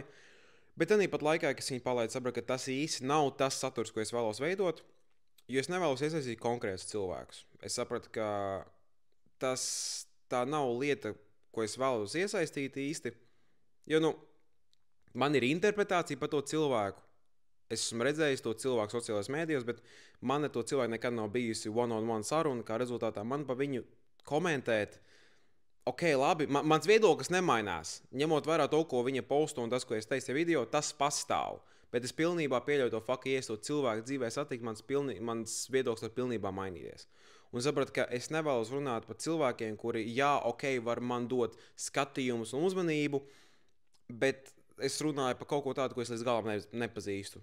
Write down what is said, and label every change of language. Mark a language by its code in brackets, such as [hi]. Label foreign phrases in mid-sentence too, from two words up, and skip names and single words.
[lv] Bet arī pat laikā, kad viņi palaiž sapratu, ka tas īsti nav tas saturs, ko es vēlos veidot, jo es nevēlos iesaistīt konkrētus cilvēkus. Es sapratu, ka tā nav lieta, ko es vēlos iesaistīt īsti, jo, man ir interpretācija par to cilvēku. Es esmu redzējis to cilvēku sociālajos mēdījos, bet man ar to cilvēku nekad nav bijusi [en] one-on-one [lv] saruna, kā rezultātā man pa viņu komentēt. Ok, labi, mans viedoklis nemainās. Ņemot vērā to, ko viņa posto un tas, ko es teicu video, tas pastāv. Bet es pilnībā pieļauju to faktu, ja es to cilvēku dzīvē satiku, mans viedoklis var pilnībā mainīties. Un sapratu, ka es nevēlos runāt par cilvēkiem, kuri, jā, ok, var man dot skatījumus un uzmanību, bet es runāju par kaut ko tādu, ko es līdz galam nepazīstu.